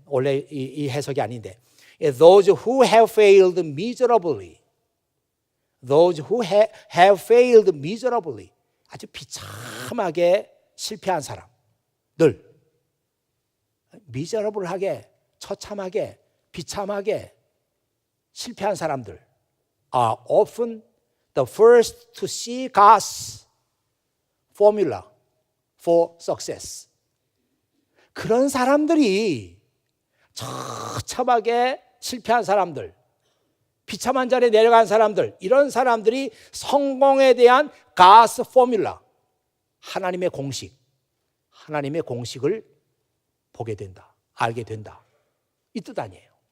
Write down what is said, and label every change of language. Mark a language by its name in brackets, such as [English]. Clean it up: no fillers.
[Korean] 원래 이 해석이 아닌데, [English] Those who have failed miserably, [Korean] Those who have failed miserably, 아주 비참하게 실패한 사람들, 미저러블하게, 처참하게, 비참하게 실패한 사람들 [English] are often the first to see God's formula for success. [Korean] 그런 사람들이 처참하게 실패한 사람들, 비참한 자리에 내려간 사람들, 이런 사람들이 성공에 대한 [English] God's formula, [Korean] 하나님의 공식, 하나님의 공식을 보게 된다, 알게 된다, 이 뜻 아니에요.